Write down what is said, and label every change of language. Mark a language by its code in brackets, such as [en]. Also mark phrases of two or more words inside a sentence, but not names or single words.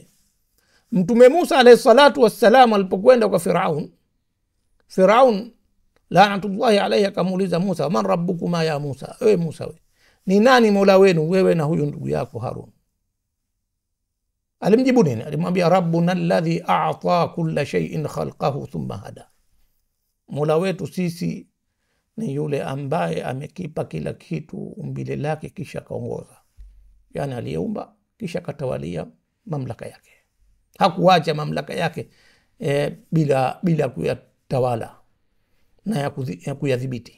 [sw] Mtume Musa [ar] عليه الصلاة والسلام [sw] alipokwenda kwa Firaun [ar] لعنة الله عليه [sw] akamuuliza Musa, [ar] من ربكما يا موسى, [sw] ewe Musa, we ni nani mola wenu wewe na huyu ndugu yako Harun? Alimjibu nini? Alimwambia, [ar] ربنا الذي أعطى كل شيء خلقه ثم هدى, [sw] mola wetu sisi ni yule ambaye amekipa kila kitu umbile lake kisha kaongoza. Yani aliyeumba kisha katawalia mamlaka yake, hakuacha mamlaka yake bila kuyatawala na ya kuyadhibiti.